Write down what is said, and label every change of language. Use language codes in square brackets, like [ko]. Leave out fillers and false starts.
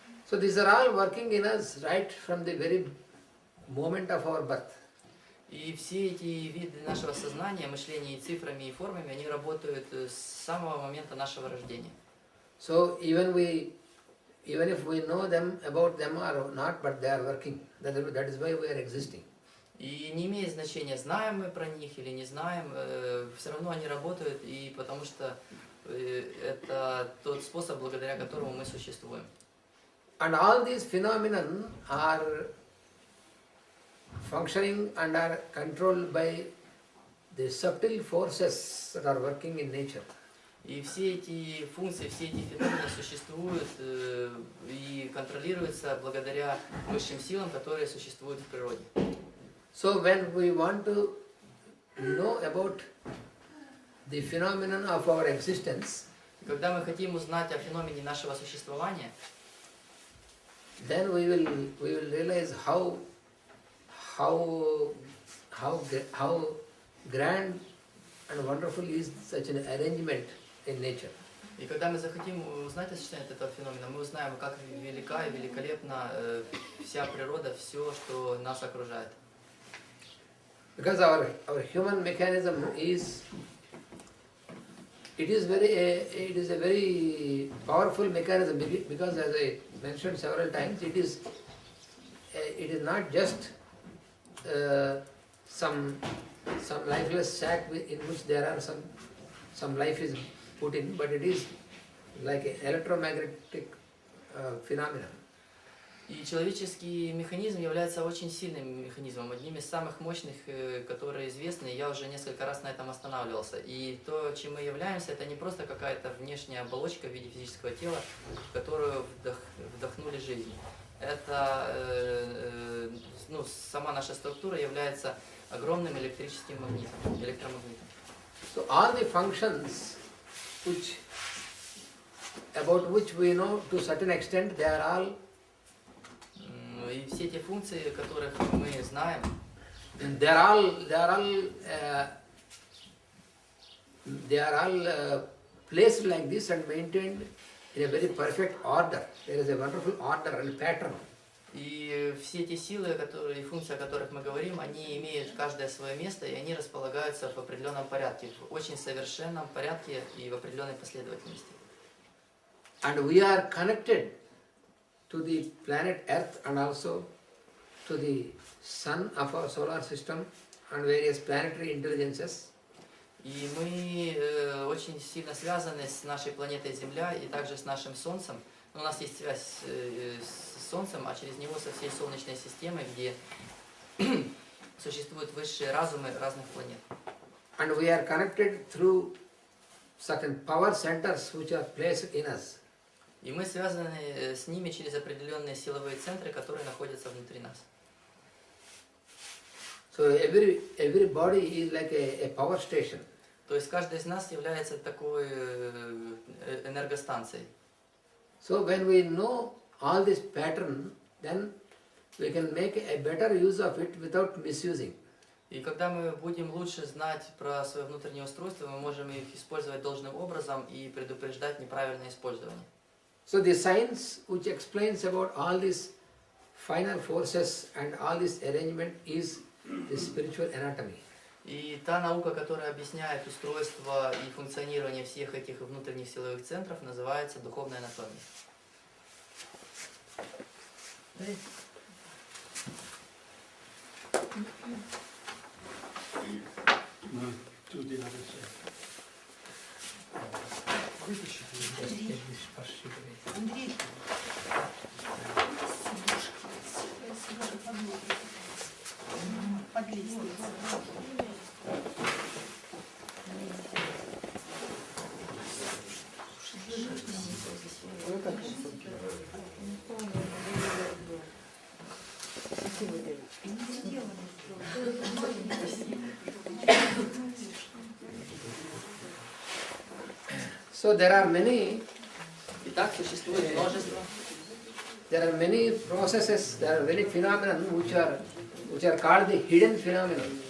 [en] So these are all working in us right from the very moment of our birth. [ru] И все эти виды нашего сознания, мышления и цифрами, и формами, они работают с самого момента нашего рождения. [en] So even if we know them about them or not, but they are working. That is why we are existing. [ru] И не имеет значения, знаем мы про них или не знаем, все равно они работают, и потому что это тот способ, благодаря которому мы существуем. [en] And all these phenomena are functioning and are controlled by the subtle forces that are working in nature. [ru] И все эти функции, все эти феномены существуют и контролируются благодаря высшим силам, которые существуют в природе. [en] So when we want to know about the phenomenon of our existence, [ru] Когда мы хотим узнать о феномене нашего существования, [en] then we will realize how grand and wonderful is such an arrangement in nature. [ru] и когда мы захотим узнать о существовании этого феномена, мы узнаем, как велика и великолепна вся природа, все, что нас окружает. [en] Because our human mechanism is a very powerful mechanism, because as I mentioned several times, it is not just some lifeless sack in which there are some life is put in, but it is like an electromagnetic phenomenon. [ru] И человеческий механизм является очень сильным механизмом, одним из самых мощных, которые известны. Я уже несколько раз на этом останавливался. И то, чем мы являемся, это не просто какая-то внешняя оболочка в виде физического тела, в которую вдохнули жизнь. это, ну, сама наша структура является огромным электрическим магнитом, электромагнитом. [en] So all the functions about which we know to a certain extent, they are all [ru] и все эти функции, которых мы знаем, [en] they are all placed like this and maintained in a very perfect order. There is a wonderful order and pattern. [ru] и все эти силы, которые, и функции, о которых мы говорим, они имеют каждое свое место, и они располагаются в определенном порядке, в очень совершенном порядке и в определенной последовательности. [en] And we are connected to the planet Earth and also to the sun of our solar system and various planetary intelligences. [ru] И мы очень сильно связаны с нашей планетой Земля и также с нашим Солнцем. У нас есть связь с Солнцем, а через него со всей Солнечной системой, где существуют высшие разумы разных планет. [en] And we are connected through certain power centers which are placed in us. [ru] И мы связаны с ними через определенные силовые центры, которые находятся внутри нас. [en] So every body is like a power station. [ru] То есть каждый из нас является такой энергостанцией. [en] So when we know all this pattern, then we can make a better use of it without misusing. [ru] И когда мы будем лучше знать про свое внутреннее устройство, мы можем их использовать должным образом и предупреждать неправильное использование. [en] So the science which explains about all these final forces and all this arrangement is the spiritual anatomy. [ru] И та наука, которая объясняет устройство и функционирование всех этих внутренних силовых центров, называется духовная анатомия. Андрей, под лестницей. [en] So there are many. [ru] Итак, существует множество. [en] There are many processes, there are many phenomena which are called the hidden phenomena.